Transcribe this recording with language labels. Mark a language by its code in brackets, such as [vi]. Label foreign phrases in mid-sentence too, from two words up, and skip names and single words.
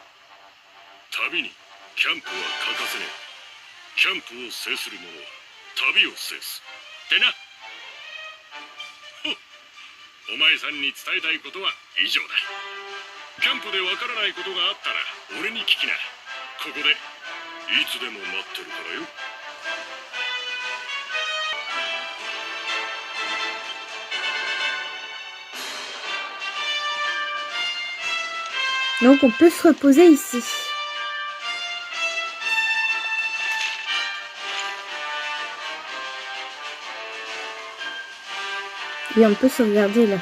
[ja] 旅にキャンプは欠かせねえ。キャンプを制する者は旅を制すってな。ほっ、お前さんに伝えたいことは以上だ。キャンプでわからないことがあったら俺に聞きな。ここでいつでも待ってるからよ。 [fr] Donc on peut se reposer ici. Et on peut se regarder là.